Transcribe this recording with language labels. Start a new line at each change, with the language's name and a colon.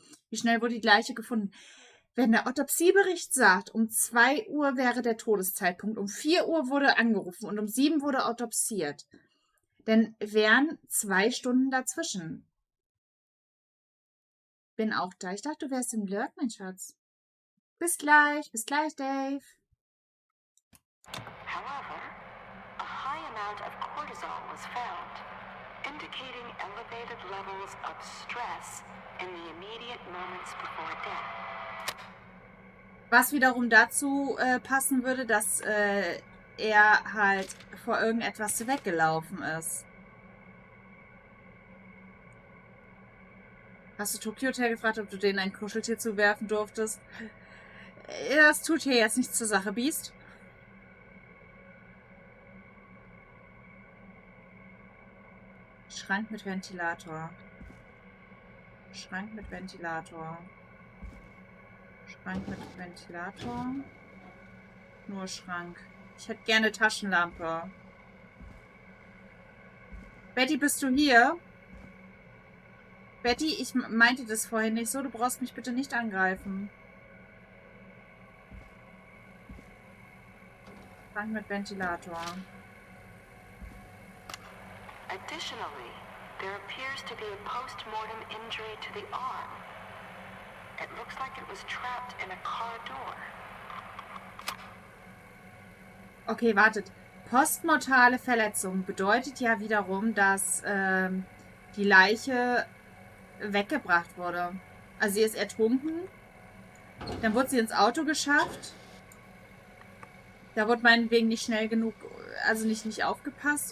German: Wie schnell wurde die Leiche gefunden? Wenn der Autopsiebericht sagt, um 2 Uhr wäre der Todeszeitpunkt, um 4 Uhr wurde angerufen und um 7 wurde autopsiert, dann wären 2 Stunden dazwischen. Bin auch da. Ich dachte, du wärst im Lurk, mein Schatz. Bis gleich, Dave.
English: However, a high amount of cortisol was found, indicating elevated levels of stress in the immediate moments before death.
German: Was wiederum dazu passen würde, dass er halt vor irgendetwas weggelaufen ist. Hast du Tokyo Hotel gefragt, ob du denen ein Kuscheltier zuwerfen durftest? Das tut hier jetzt nichts zur Sache, Biest. Schrank mit Ventilator. Schrank mit Ventilator. Schrank mit Ventilator. Nur Schrank. Ich hätte gerne Taschenlampe. Betty, bist du hier? Betty, ich meinte das vorhin nicht so. Du brauchst mich bitte nicht angreifen. Schrank mit Ventilator.
English: Additionally, there appears to be a post-mortem injury to the arm. It looks like it was trapped in a car door.
German: Okay, wartet. Postmortale Verletzung bedeutet ja wiederum, dass die Leiche weggebracht wurde. Also sie ist ertrunken. Dann wurde sie ins Auto geschafft. Da wurde meinetwegen nicht schnell genug, also nicht aufgepasst.